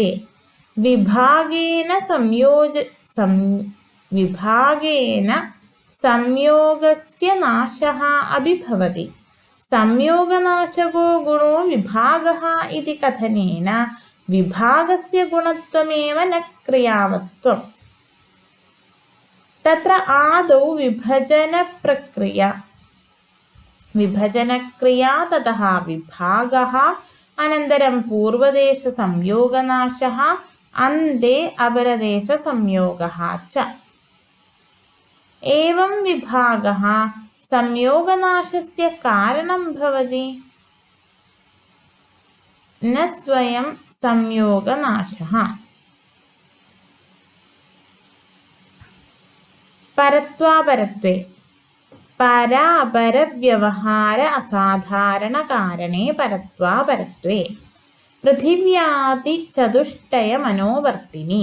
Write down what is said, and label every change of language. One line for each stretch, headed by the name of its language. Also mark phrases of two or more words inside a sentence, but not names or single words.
Sanskrit: विभागेन संयोगस्य नाशः अपि भवति। संयोगनाशको गुणो विभागः इति कथनेन विभागस्य गुणत्वमेव न क्रियावत्वम्। तत्र आदौ विभजनप्रक्रिया വിഭജനക്രിയാ തതഃ വിഭാഗः അനന്തരം പൂർവദേശസംയോഗനാശः അന്തെ അപരദേശസംയോഗः ച. एवं विभागः संयोगनाशस्य कारणं भवति, न स्वयं संयोगनाशः. परत्वापरत्वे परापरव्यवहार असाधारणकारणे परत्वापरत्वे पृथिव्यादिचतुष्टयमनोवर्तिनि